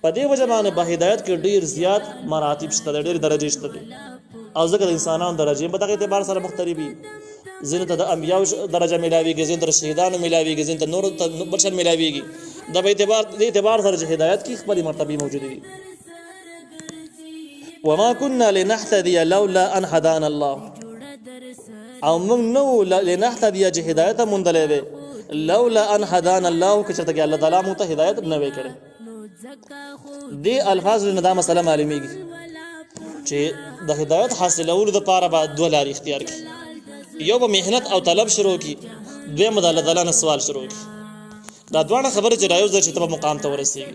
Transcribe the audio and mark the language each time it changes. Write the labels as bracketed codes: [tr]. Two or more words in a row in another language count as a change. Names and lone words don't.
[ps] په دې وجه باندې په هدایت کې ډیر زیات مراتب شته، ډیر درجې شته او ځکه د انسانانو درجې په دغه اعتبار سره مختلفې دي. ځینو ته د انبیاو درجه ملاویږي، ځینو ته د شهیدانو ملاویږي، ځینو ته نور بشر ملاویږي. دا په اعتبار سره چې هدایت کې خپلې مرتبې موجودې دي. [ar] وما كنا لنهتدي لولا ان هدانا الله، [ps] او موږ نو لنهتدي چې هدایت موندلې وي [ar] لولا ان هدانا الله، [ps] که چېرته الله تعالی موږ ته هدایت نه وي کړی. دې الفاظ نه دا مسله معلومیږي چې د هدایت حاصلولو لپاره به دوه لارې اختیار کړي. یو به محنت او طلب شروع کړي، دویم به د الله تعالی نه سوال شروع کړي. دا دواړه خبرې چې رايوځي چې ته به مقام ته ورسېږي.